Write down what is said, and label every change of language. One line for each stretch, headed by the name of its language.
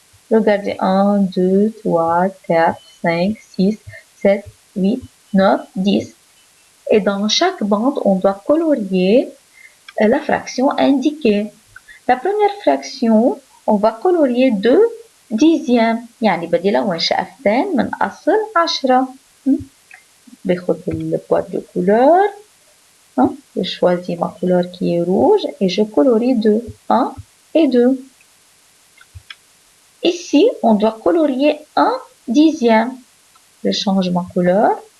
French: Regardez 1, 2, 3, 4, 5, 6, 7, 8, 9, 10. Et dans chaque bande, on doit colorier la fraction indiquée. La première fraction, on va colorier 2 dixièmes.
Arabic: يعني بدي لون شقفتين من أصل 10. باخد
French: le boîte de couleurs. Je choisis ma couleur qui est rouge et je colorie 2. 1 et 2. Ici, on doit colorier 1 dixième. Je change ma couleur.